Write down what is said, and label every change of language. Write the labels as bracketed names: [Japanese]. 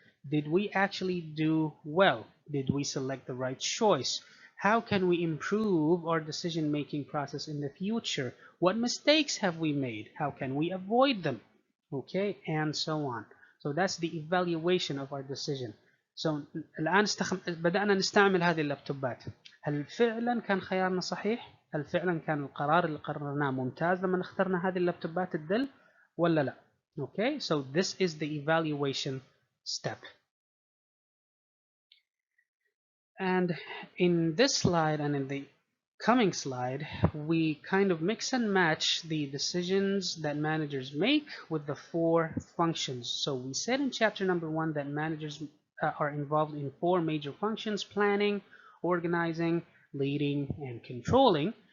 [English] Did we actually do well? Did we select the right choice? How can we improve our decision-making process in the future? What mistakes have we made? How can we avoid them? Okay, and so on. So that's the evaluation of our decision. [Arabic] So الآن بدأنا نستعمل هذه اللابتوبات. هل فعلا كان خيارنا صحيح؟ هل فعلا كان القرار اللي قررناه ممتاز لما اخترنا هذه اللابتوبات الدل ولا لا؟ [English] Okay, so this is the evaluation step. And in this slide and in the coming slide, we kind of mix and match the decisions that managers make with the 4 functions. So we said in chapter number 1 that managers are involved in 4 major functions: planning, organizing, leading, and controlling.